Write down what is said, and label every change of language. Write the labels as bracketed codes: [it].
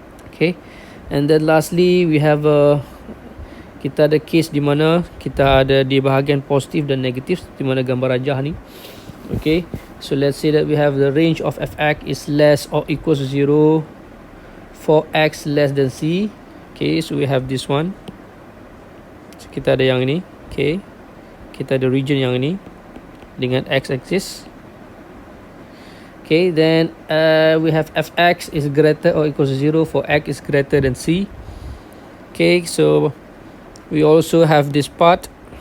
[en] Okay, and then lastly we have [ms] kita ada case di mana kita ada di bahagian positif dan negatif, di mana gambar rajah ni. [en] Okay, so let's say that we have the range of fx is less or equals to 0 for x less than c. Okay, so we have this one. [ms] So kita ada yang ini. Okay, kita ada region yang ini dengan x-axis. [en] Okay, then we have fx is greater or equals to 0 for x is greater than c. Okay, so we also have this part.